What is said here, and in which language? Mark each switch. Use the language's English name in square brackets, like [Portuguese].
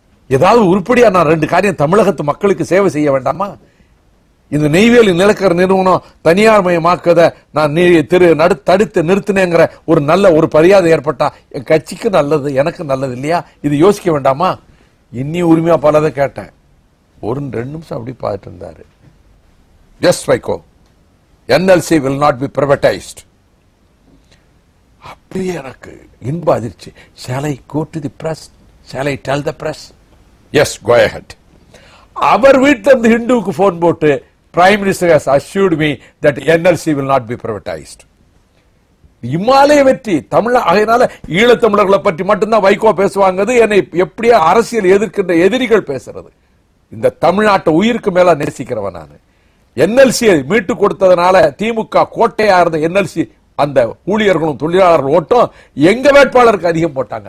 [Tamil] ஏதாவது உருப்படியா நான் 2 காரியம் தமிழகத்து மக்களுக்கு சேவை செய்ய வேண்டாமா, இந்த நெய்வேலி நிலக்கரி நிறுவனம் தனியார் மயமாக்கத நான் தடுத்து நிறுத்தினேங்கிற ஒரு நல்ல ஒரு மரியாதை ஏற்பட்டா என் கட்சிக்கு நல்லது, எனக்கு நல்லது இல்லையா, இது யோசிக்க வேண்டாமா. இன்னி உரிமையா பலதை கேட்டேன். 1-2 நிமிஷம் அப்படி பார்த்துட்டு இருந்தாரு. [English] Just Vaiko, NLC will not be privatized. [Tamil] அப்படியே எனக்கு இன்ப அதிர்ச்சி. [English] Shall I go to the press? Shall I tell the press? Yes, go ahead. [Tamil] அவர் வீட்டில் இருந்து ஹிந்துவுக்கு போன் போட்டு, [English] Prime Minister has assured me that NLC will not be privatized. [Tamil] இமாலய வெற்றி அதனால ஈழத்தமிழர்களை பற்றி மட்டும்தான் வைகோ பேசுவாங்க. என்னை எப்படியா அரசியல் எதிர்க்கின்ற எதிரிகள் பேசுறது. இந்த தமிழ்நாட்டை உயிருக்கு மேல நேசிக்கிறவன் நான். NLC மீட்டு கொடுத்ததுனால திமுக கோட்டையா இருந்த NLC அந்த ஊழியர்களும் தொழிலாளர்கள் ஓட்டும் எங்க வேட்பாளருக்கு அதிகம் போட்டாங்க.